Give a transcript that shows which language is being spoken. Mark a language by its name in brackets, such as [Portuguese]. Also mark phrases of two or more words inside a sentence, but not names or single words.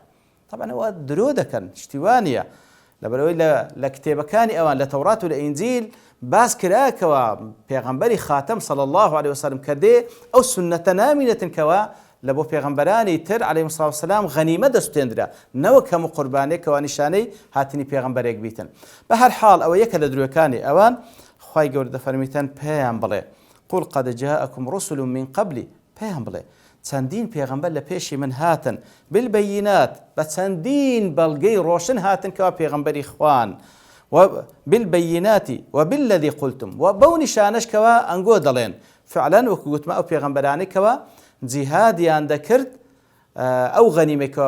[Central Kurdish] طبعا ئەوە درۆ دەکەن شتیوانە لەبەرەوەی لە کتێبەکانی ئەوان لە تەورات و لە ئینجیل باس کراکەوە پێغەمبەری خاتەم [Arabic] صلی الله عليه وسلم [Central Kurdish] کە دێ ئەو سنەتە نامینەتن کەوە لە بۆ پێغەمبەرانی تر [Arabic] عەلەیهیمۇ الصلاة والسلام [Central Kurdish] غەنیمە دەستێنرا نەوەک هەموو قوربانێکەوە نیشانەی هاتنی پێغەمبەرێک بیتن. بە هەر حاڵ ئەوە یەکە لە درۆیەکانی ئەوان خوای گەورە دەفەرمیتەن پێیان بڵێ [Arabic] قل قد جاءكم رسل من قبلي [Central Kurdish] پێیان بڵێ چەندین پێغەمبەر لە پێشی من هاتن بالبەیینات بە چەندین بەڵگەی ڕۆشن هاتن کەوا پێغەمبەری خوان [Arabic] بالبەییناتی وبالذی قلتم [Central Kurdish] و بەو نیشانەش کەوا ئەنگۆ دەڵێن فعلا وەکو گوتمە ئەو پێغەمبەرانەی کەوا جیهادیان دەکرد ئەو غەنیمەیەکەوە